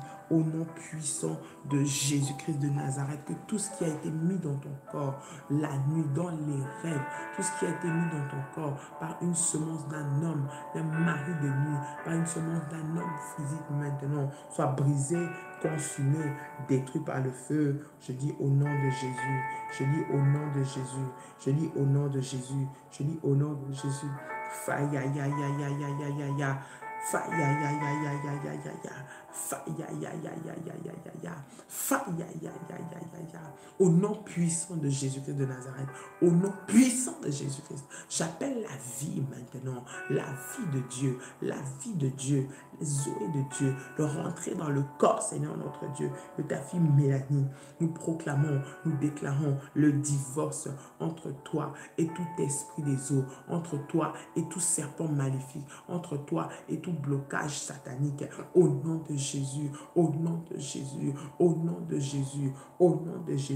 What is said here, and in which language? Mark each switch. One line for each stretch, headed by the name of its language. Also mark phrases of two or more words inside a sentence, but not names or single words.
French: Au nom puissant de Jésus-Christ de Nazareth, que tout ce qui a été mis dans ton corps, la nuit, dans les rêves, tout ce qui a été mis dans ton corps par une semence d'un homme, d'un mari de nuit, par une semence d'un homme physique maintenant, soit brisé, consumé, détruit par le feu. Je dis au nom de Jésus, je dis au nom de Jésus, je dis au nom de Jésus, je dis au nom de Jésus. Fa ya ya ya ya ya ya ya ya. Fa ya ya ya ya ya ya ya ya. Fa ya ya ya ya ya ya ya ya. Fa ya ya ya ya ya ya. Au nom puissant de Jésus-Christ de Nazareth, au nom puissant de Jésus-Christ, j'appelle la vie maintenant, la vie de Dieu, la vie de Dieu, les zoé de Dieu, de rentrer dans le corps, Seigneur notre Dieu, de ta fille Mélanie. Nous proclamons, nous déclarons le divorce entre toi et tout esprit des eaux, entre toi et tout serpent maléfique, entre toi et tout blocage satanique, au nom de Jésus, au nom de Jésus, au nom de Jésus, au nom de Jésus.